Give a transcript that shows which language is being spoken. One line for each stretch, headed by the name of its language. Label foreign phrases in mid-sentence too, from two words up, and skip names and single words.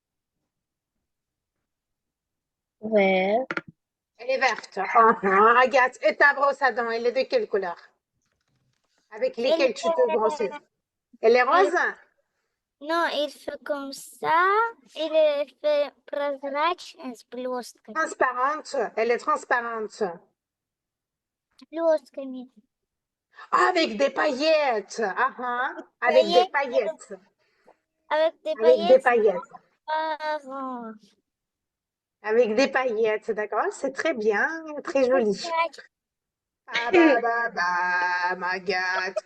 French: Vert, Elle est verte. Regarde, et ta brosse à dents, elle est de quelle couleur? Avec il, lesquelles tu te brosses? Elle est il, rose? non, il fait comme ça. Il fait
Russian: прозрачность с блестками.
French: Transparente. Elle est transparente.
Russian: С блестками.
French: Avec des paillettes. Avec des Paillettes, paillettes. avec des Avec des paillettes paillettes. marron. Avec des paillettes, d'accord? C'est très bien, très joli.
Russian: Прозрачность.
French: Ah bah bah bah, Magat.